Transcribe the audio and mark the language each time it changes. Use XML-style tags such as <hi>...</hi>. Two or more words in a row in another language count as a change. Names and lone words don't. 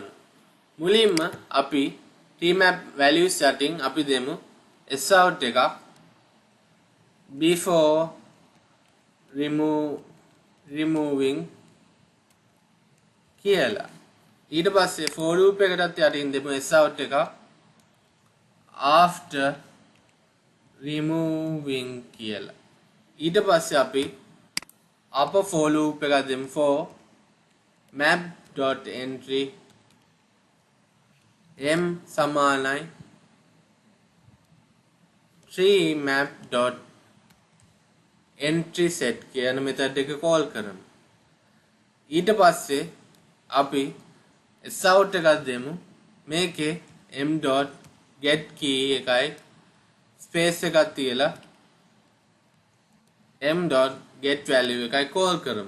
<si>මුලින්ම අපි</si> <en>tree map values</en> <si>යටින් අපි දෙමු sout එකක්</si> <en>before removing</en> <si>කියලා. ඊට පස්සේ</si> <en>for loop</en> <si>එකටත් යටින් දෙමු sout එකක්</si> <en>after removing</en> <si>කියලා. ඊට පස්සේ අපි</si> <en>upper for loop</en> <si>එකක් දෙමු</si> <en>for map.entry m</en> <si>සමානයි</si> <en>tree map.entry set</en> <si>කියන method එක call කරමු. ඊට පස්සේ අපි sout එකක් දෙමු. මේකේ</si> <en>m.get key</en> <si>එකයි space එකක් තියලා</si> <en>m.get value</en> <si>එකයි call කරමු.</si>